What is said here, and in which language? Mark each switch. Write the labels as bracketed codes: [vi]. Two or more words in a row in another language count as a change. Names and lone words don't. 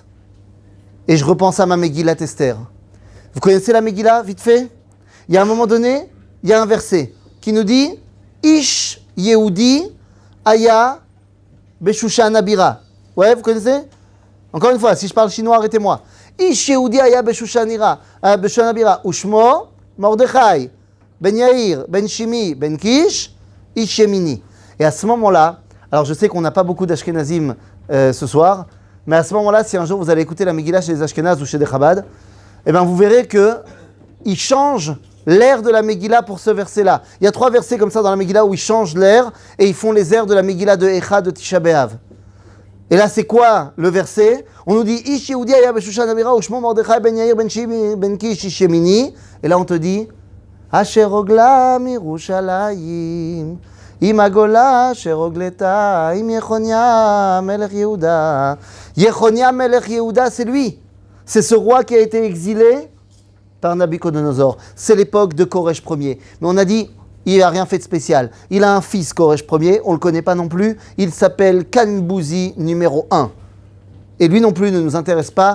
[fr] Et je repense à ma [he] מגילת אסתר. [fr] Vous connaissez la Megillah, vite fait ? Il y a un moment donné, il y a un verset qui nous dit « [he] איש יהודי היה בשושן הבירה ». [fr] Ouais, vous connaissez ? Encore une fois, si je parle chinois, arrêtez-moi. « [he] איש יהודי היה בשושן הבירה ושמו מרדכי בן יאיר בן שמעי בן קיש איש ימיני. [fr] Et à ce moment-là, alors je sais qu'on n'a pas beaucoup d'Ashkenazim ce soir, mais à ce moment-là, si un jour vous allez écouter la Megillah chez les Ashkenazes ou chez des Chabad, eh bien vous verrez qu'il change l'air de la Megillah pour ce verset-là. Il y a 3 versets comme ça dans la Megillah où ils changent l'air et ils font les airs de la Megillah de Echa de Tisha B'Av. Et là, c'est quoi le verset ? On nous dit [he] איש יהודי היה בשושן הבירה ושמו מרדכי בן יאיר בן שמעי בן קיש איש ימיני. [fr] Et là, on te dit [he] אשר הגלה מירושלים עם הגולה אשר הגלתה עם יכניה מלך יהודה. יכניה מלך יהודה, [fr] c'est lui. C'est ce roi qui a été exilé par Nabucodonosor. C'est l'époque de Koresh Ier. Mais on a dit, il n'a rien fait de spécial. Il a un fils, Koresh Ier, on ne le connaît pas non plus. Il s'appelle Kanbouzi numéro 1. Et lui non plus ne nous intéresse pas.